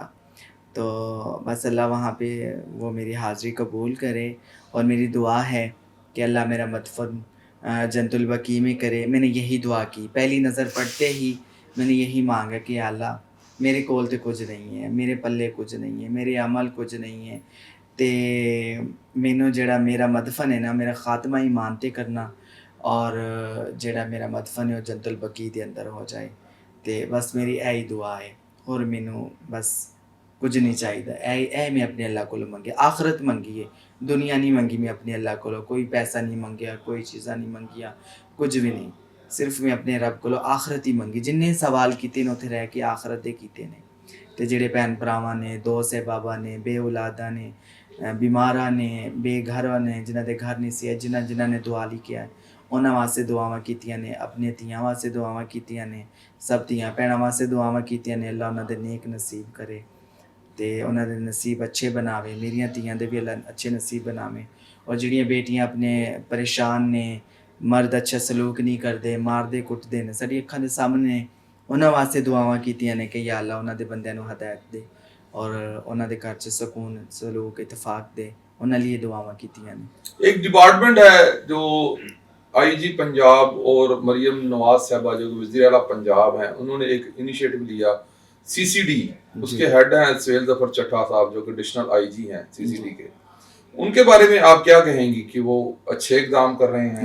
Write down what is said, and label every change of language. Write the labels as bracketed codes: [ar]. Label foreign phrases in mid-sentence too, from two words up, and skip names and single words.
[ur] تو بس اللہ وہاں پہ وہ میری حاضری قبول کرے. اور میری دعا ہے کہ اللہ میرا مدفن جنت البقیع میں کرے. میں نے یہی دعا کی پہلی نظر پڑتے ہی. میں نے یہی مانگا کہ اللہ میرے کول تے کچھ نہیں ہے، میرے پلے کچھ نہیں ہے، میرے عمل کچھ نہیں ہے، [pa] تے مینوں جڑا میرا مدفن ہے نا، میرا خاتمہ ایمان تے کرنا، اور جڑا میرا مدفن ہے وہ جنت البقیع دے اندر ہو جائے. [ur] تے بس میری یہی دعا ہے، اور مینوں بس کچھ نہیں چاہیے. [pa] اے میں اپنے اللہ کو منگے، آخرت منگی ہے، دنیا نہیں منگی. میں اپنے اللہ کو کوئی پیسہ نہیں منگیا، کوئی چیزاں نہیں منگیا، کچھ بھی نہیں. صرف میں اپنے رب کو آخرت ہی منگی. جن نے سوال کیتے نے اتنے رہ کے آخرت دے کیتے نے. ਤੇ ਜਿਹੜੇ ਭੈਣ ਭਰਾਵਾਂ ਨੇ, ਦੋ ਸਹਿਬਾਬਾਂ ਨੇ, ਬੇਔਲਾਦਾਂ ਨੇ, ਬਿਮਾਰਾਂ ਨੇ, ਬੇਘਰਾਂ ਨੇ, ਜਿਨ੍ਹਾਂ ਦੇ ਘਰ ਨਹੀਂ ਸੀ, ਜਿਨ੍ਹਾਂ ਨੇ ਦੁਆ ਲਿਖਿਆ ਹੈ, ਉਹਨਾਂ ਵਾਸਤੇ ਦੁਆਵਾਂ ਕੀਤੀਆਂ ਨੇ, ਆਪਣੀਆਂ ਧੀਆਂ ਵਾਸਤੇ ਦੁਆਵਾਂ ਕੀਤੀਆਂ ਨੇ, ਸਭ ਧੀਆਂ ਭੈਣਾਂ ਵਾਸਤੇ ਦੁਆਵਾਂ ਕੀਤੀਆਂ ਨੇ। ਅੱਲਾ ਉਹਨਾਂ ਦੇ ਨੇਕ ਨਸੀਬ ਕਰੇ ਤੇ ਉਹਨਾਂ ਦੇ ਨਸੀਬ ਅੱਛੇ ਬਣਾਵੇ, ਮੇਰੀਆਂ ਧੀਆਂ ਦੇ ਵੀ ਅੱਲਾ ਅੱਛੇ ਨਸੀਬ ਬਣਾਵੇ। ਔਰ ਜਿਹੜੀਆਂ ਬੇਟੀਆਂ ਆਪਣੇ ਪਰੇਸ਼ਾਨ ਨੇ, ਮਰਦ ਅੱਛਾ ਸਲੂਕ ਨਹੀਂ ਕਰਦੇ, ਮਾਰਦੇ ਕੁੱਟਦੇ ਨੇ, ਸਾਡੀ ਅੱਖਾਂ ਦੇ ਸਾਹਮਣੇ ਉਹਨਾਂ ਵਾਸਤੇ ਦੁਆਵਾਂ ਕੀਤੀਆਂ ਨੇ ਕਿ ਯਾ ਅੱਲਾ ਉਹਨਾਂ ਦੇ ਬੰਦਿਆਂ ਨੂੰ ਹਦਾਇਤ ਦੇ ਔਰ ਉਹਨਾਂ ਦੇ ਘਰ 'ਚ ਸਕੂਨ ਸਲੂਕ ਇਤਫਾਕ ਦੇ, ਉਹਨਾਂ ਲਈ ਦੁਆਵਾਂ ਕੀਤੀਆਂ ਨੇ। [ur] ایک ڈیپارٹمنٹ ہے جو آئی جی پنجاب اور مریم نواز صاحبہ جو وزیر اعلیٰ پنجاب ہیں، انہوں نے ایک انیشی ایٹو لیا سی سی ڈی، اس کے ہیڈ ہیں سہیل ظفر چٹھہ صاحب جو کہ [en] Additional IG [ur] ہیں سی سی ڈی کے. ان کے بارے میں آپ کیا کہیں گی کہ وہ اچھے اقدام کر رہے ہیں?